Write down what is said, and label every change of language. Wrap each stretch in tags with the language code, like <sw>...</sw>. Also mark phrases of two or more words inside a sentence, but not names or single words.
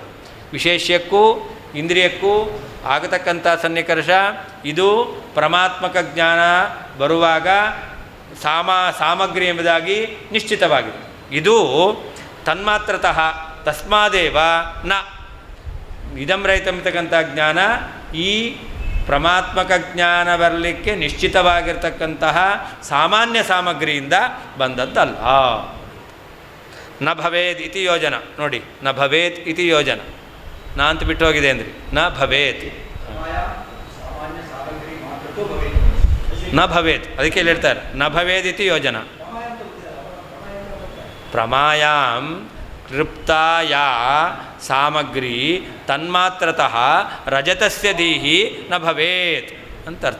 <kn>ವಿಶೇಷ್ಯಕ್ಕೂ ಇಂದ್ರಿಯಕ್ಕೂ ಆಗತಕ್ಕಂಥ ಸನ್ನಿಕರ್ಷ ಇದು ಪ್ರಮಾತ್ಮಕ ಜ್ಞಾನ ಬರುವಾಗ ಸಾಮಗ್ರಿ ಎಂಬುದಾಗಿ ನಿಶ್ಚಿತವಾಗಿದೆ. ಇದು</kn> <sa>ತನ್ಮಾತ್ರತಃ ತಸ್ಮಾದೇವ ನ ಇದಂ</sa> <kn>ರಹಿತಂತಕ್ಕಂಥ ಜ್ಞಾನ ಈ ಪ್ರಮಾತ್ಮಕ ಜ್ಞಾನ ಬರಲಿಕ್ಕೆ ನಿಶ್ಚಿತವಾಗಿರ್ತಕ್ಕಂತಹ ಸಾಮಾನ್ಯ ಸಾಮಗ್ರಿಯಿಂದ ಬಂದದ್ದಲ್ಲ.</kn> <sa>ನ ಭವೇತ್ ಇತಿ ಯೋಜನ ನೋಡಿ, ನ ಭವೇತ್ ಇತಿ ಯೋಜನ.</sa> <kn>ನಾ ಅಂತ ಬಿಟ್ಟು ಹೋಗಿದೆ ಅಂದ್ರಿ,</kn> <sa>ನ ಭವೇತ್ ನ ಭವೇತ್,</sa> <kn>ಅದಕ್ಕೆ ಇಲ್ಲಿ ಹೇಳ್ತಾರೆ</kn> <sa>ನ ಭವೇದ್ ಇತಿ ಯೋಜನ. ಪ್ರಮಾಯಾಂ ಕೃಪ್ತಾಯಾ ಸಾಮಗ್ರಿ ತನ್ಮಾತ್ರತಃ ರಜತಸ್ಯ ದೀಹಿ ನ ಭವೇತ್</sa> <kn>ಅಂತ ಅರ್ಥ.</kn>